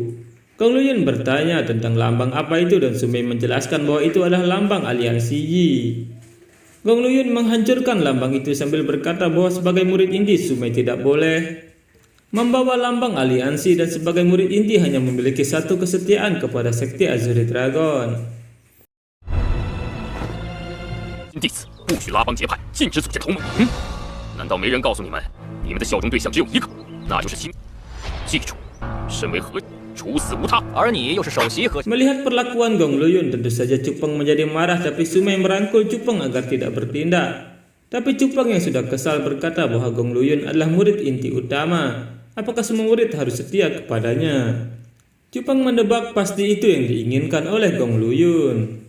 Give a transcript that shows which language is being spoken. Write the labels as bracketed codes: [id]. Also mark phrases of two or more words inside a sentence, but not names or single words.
[id] Gong Luyun bertanya tentang lambang apa itu dan Sumai menjelaskan bahwa itu adalah lambang aliansi Yi. Gong Luyun menghancurkan lambang itu sambil berkata bahwa sebagai murid inti Sumai tidak boleh membawa lambang aliansi dan sebagai murid inti hanya memiliki satu kesetiaan kepada sekte Azure Dragon. [zh] 弟子不许拉帮结派，禁止组建同盟。难道没人告诉你们，你们的效忠对象只有一个，那就是秦？记住，身为核，处死无他。而你又是首席核。 [id] Melihat perlakuan Gong Luyun, tentu saja Cupang menjadi marah, tapi Sumai merangkul Cupang agar tidak bertindak. Tapi Cupang yang sudah kesal berkata bahwa Gong Luyun adalah murid inti utama. Apakah semua murid harus setia kepadanya? Cupang mendebak pasti itu yang diinginkan oleh Gong Luyun.